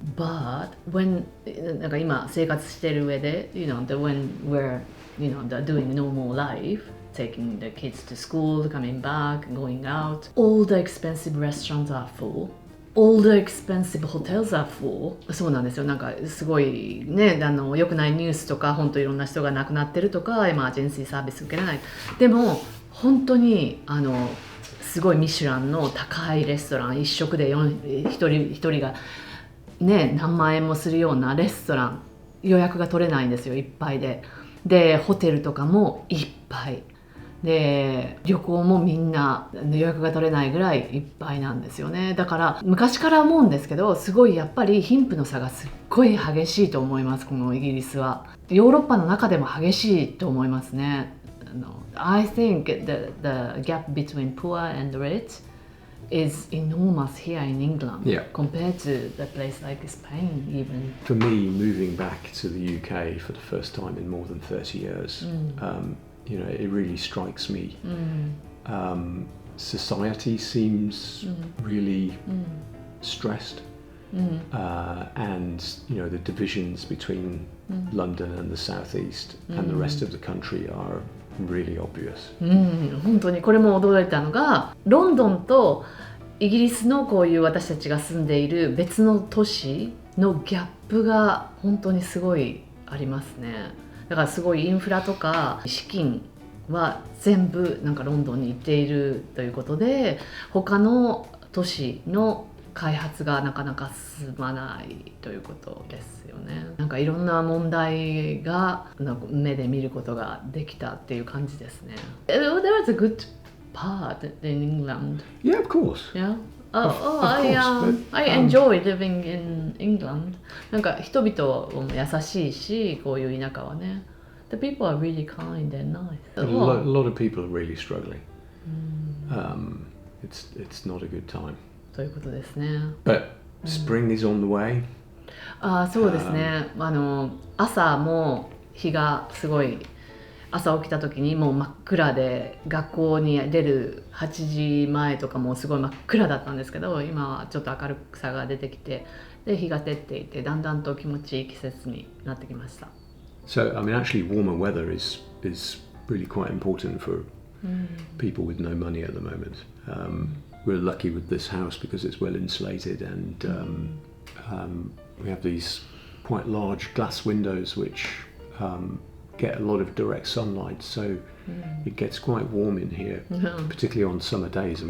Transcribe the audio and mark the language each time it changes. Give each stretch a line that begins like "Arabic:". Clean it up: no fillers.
English: But when
Japanese: なんか今生活してる上で
English: you know, when we're they're doing normal life.Taking the kids to school, coming back, going out. All the expensive restaurants are full. All the expensive hotels are full.
Japanese: そうなんですよ。なんかすごいね、良くないニュースとか、本当いろんな人が亡くなってるとか、エマージェンシーサービス受けれない。でも本当にすごいミシュランの高いレストラン、一食で一人がね何万円もするようなレストラン、予約が取れないんですよ、いっぱいで。で、ホテルとかもいっぱい。で旅行もみんな予約が取れないぐらいいっぱいなんですよね。だから昔から思うんですけど、すごいやっぱり貧富の差がすっごい激しいと思います。このイギリスはヨーロッパの中でも激しいと思いますね。
English: I think the gap between poor and rich is enormous here in England, compared to the place like Spain even. For me, moving back to the UK for the first time in more than 30 years, you know, it really strikes me. Society seems really stressed, and you know, the divisions between London and the southeast and the rest of the country are really obvious.
Japanese: 本当にこれも驚いたのが、ロンドンとイギリスのこういう私たちが住んでいる別の都市のギャップが本当にすごいありますね。だからすごいインフラとか資金は全部なんかロンドンに行っているということで、他の都市の開発がなかなか進まないということですよね。なんかいろんな問題が目で見ることができたっていう感じですね。
English: There was a good part in England. Yeah, of course. Yeah. I But, enjoy living in England.
Japanese: なんか人々も優しいし、こういう田舎はね。
English: The people are really kind and nice. A lot of people are really struggling. It's not a good time.
Japanese: ということですね。
English: But spring is on the way.
Japanese: そうですね。朝も日がすごい。朝起きた時にもう真っ暗で、学校に出る8時前とかもすごい真っ暗だったんですけど、今はちょっと明るさが出てきて、で日が照っていて、だんだんと気持ちいい季節になってきました。
English: So, I mean, actually, warmer weather is really quite important for people with no money at the moment. We're lucky with this house because it's well insulated, and we have these quite large glass windows which get a lot of direct sunlight, so it gets quite warm in here, particularly on summer days.